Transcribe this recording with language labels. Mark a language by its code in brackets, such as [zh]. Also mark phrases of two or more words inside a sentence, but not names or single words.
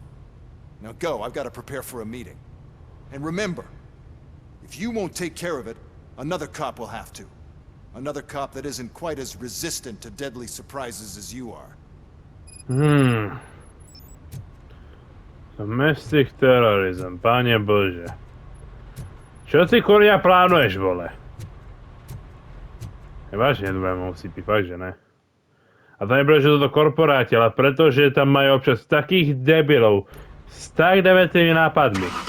[en] Now go, I've got to prepare for a meeting. And remember, if you won't take care of it, another cop will have to. Another cop that isn't quite as resistant to deadly surprises as you are. Domestic terrorism, [sk] Pane Bože. Čo ty kurňa plánuješ, vole? Vážne nebudem OCP, fakt, že ne. A to nebude, že toto korporáti, ale pretože tam majú občas takých debilov s tak devetnými nápadmi.